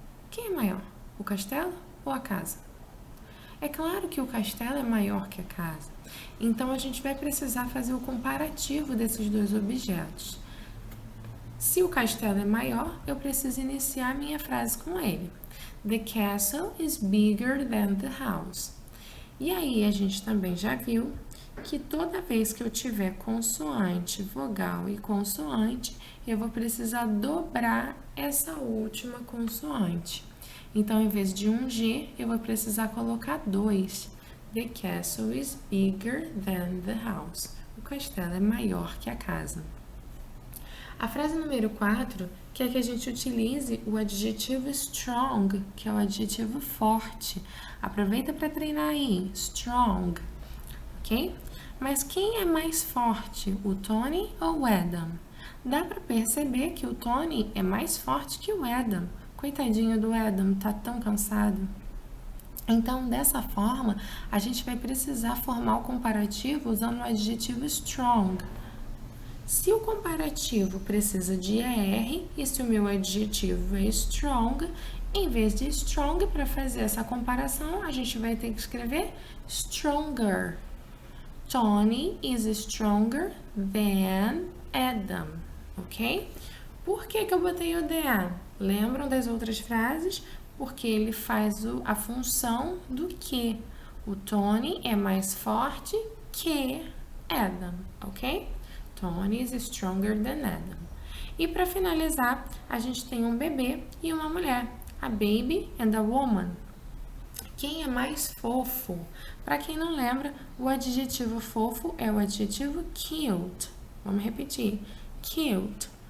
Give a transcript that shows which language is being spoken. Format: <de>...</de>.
<pt>Quem é maior, o castelo ou a casa? É claro que o castelo é maior que a casa. Então, a gente vai precisar fazer o comparativo desses dois objetos. Se o castelo é maior, eu preciso iniciar minha frase com ele.</pt> <en>The castle is bigger than the house.</en> <pt>E aí, a gente também já viu que toda vez que eu tiver consoante, vogal e consoante, eu vou precisar dobrar essa última consoante. Então, em vez de um G, eu vou precisar colocar 2.</pt> <en>The castle is bigger than the house.</en> <pt>O castelo é maior que a casa. A frase número 4 quer que a gente utilize o adjetivo strong, que é o adjetivo forte. Aproveita para treinar aí, strong, ok? Mas quem é mais forte, o Tony ou o Adam? Dá para perceber que o Tony é mais forte que o Adam. Coitadinho do Adam, tá tão cansado. Então, dessa forma, a gente vai precisar formar o comparativo usando o adjetivo strong. Se o comparativo precisa de ER e se o meu adjetivo é strong, em vez de strong, para fazer essa comparação, a gente vai ter que escrever stronger.</pt> <en>Tony is stronger than Adam, ok?</en> <pt>Por que eu botei o than? Lembram das outras frases? Porque ele faz a função do que. O Tony é mais forte que Adam, ok?</pt> <en>Tony is stronger than Adam.</en> <pt>E para finalizar, a gente tem um bebê e uma mulher.</pt> <en>A baby and a woman.</en> <pt>Quem é mais fofo? Para quem não lembra, o adjetivo fofo é o adjetivo cute. Vamos repetir. Cute.</pt>